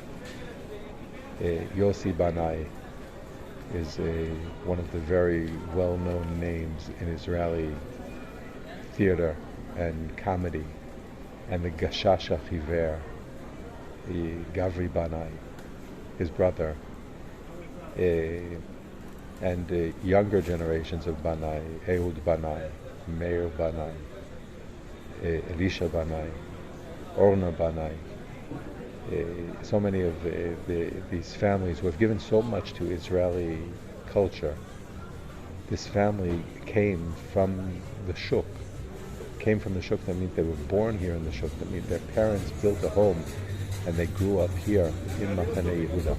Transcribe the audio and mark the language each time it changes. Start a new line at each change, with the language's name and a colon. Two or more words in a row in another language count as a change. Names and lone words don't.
English: Yossi Banai is one of the very well-known names in Israeli theater and comedy, and the Gashash Achiver, Gavri Banai, his brother, and younger generations of Banai, Ehud Banai, Meir Banai, Elisha Banai, Orna Banai, so many of these families who have given so much to Israeli culture. This family came from the Shuk. That means they were born here in the Shuk. That means their parents built a home and they grew up here in Machane Yehuda.